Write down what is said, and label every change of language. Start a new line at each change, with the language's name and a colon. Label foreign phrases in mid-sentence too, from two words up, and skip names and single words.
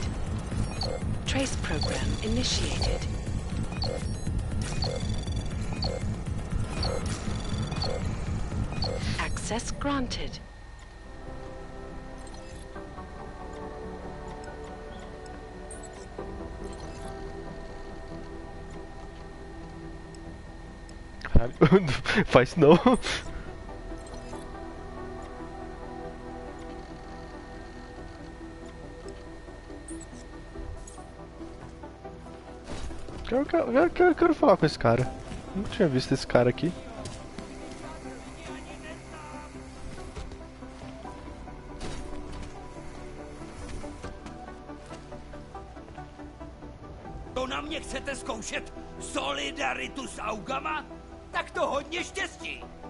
English: Trace program initiated. Access granted.
Portuguese: Faz não. Eu quero falar com esse cara. Nunca tinha visto esse cara aqui.
Czech: To na mě chcete zkoušet solidaritu s augama? Tak to hodně štěstí.